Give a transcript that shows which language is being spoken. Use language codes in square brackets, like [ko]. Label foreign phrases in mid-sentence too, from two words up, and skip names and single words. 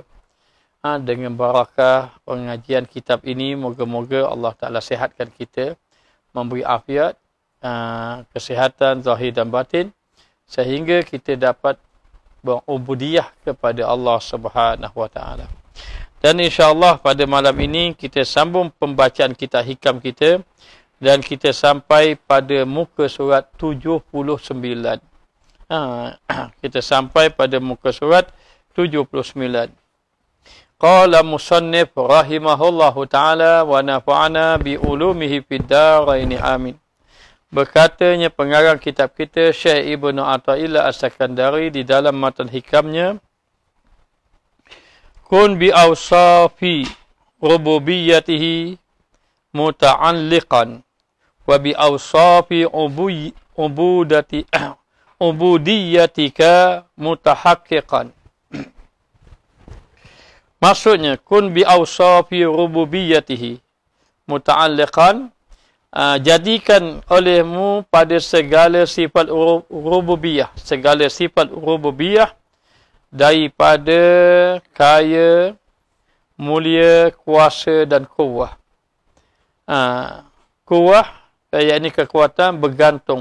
[ms] Dengan barakah pengajian kitab ini, moga-moga [ar] الله تعالى [ms] sihatkan kita, memberi afiat, kesihatan zahir dan batin, sehingga kita dapat berubudiyah kepada [ar] الله سبحانه وتعالى. [ms] Dan insyaAllah pada malam ini kita sambung pembacaan kitab hikam kita, dan kita sampai pada muka surat 79. Kita sampai pada muka surat 79. [ar] قال المصنف رحمه الله تعالى ونفعنا بعلومه في الدارين آمين. [ms] Berkatanya pengarang kitab kita Syekh Ibnu Athaillah As-Sakandari di dalam matan hikamnya, [ar] كن بأوصاف ربوبيته متعلقا وبأوصاف عبوديتك متحققا. Maksudnya, كن بأوصاف ربوبيته متعلقا, [ms] jadikan olehmu pada segala sifat rububiyah, segala sifat rububiyah daripada kaya, mulia, kuasa dan kuwah. Kuwah, yakni kekuatan, bergantung.